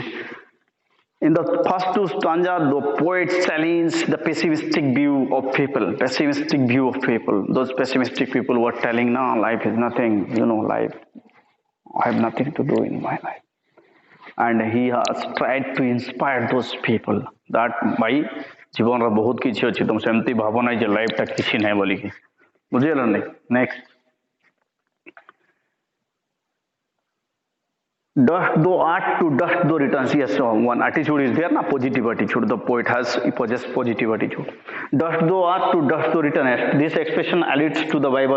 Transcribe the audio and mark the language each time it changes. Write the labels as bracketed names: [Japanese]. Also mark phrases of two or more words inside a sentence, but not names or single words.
[English] In the first two stanza, the poet challenges the pessimistic view of people. Those pessimistic people were telling, no, life is nothing, life. I have nothing to do in my life. And he has tried to inspire those people that by [Odia] ଜୀବନ ର ବହୁତ କିଛି ଅଛି ତୁମ ସେମିତି ଭାବ ନାହିଁ ଯେ ଲାଇଫ ଟା କିଛି ନାହିଁ ବୋଲି କି ବୁଝିଲ ନାହିଁ [English] नेक्स्ट dust thou art to dust thou returns. Yes, so one attitude is there, na positive attitude. The poet has possessed positive attitude. Dust thou art to dust thou returns. This expression alludes to the Bible.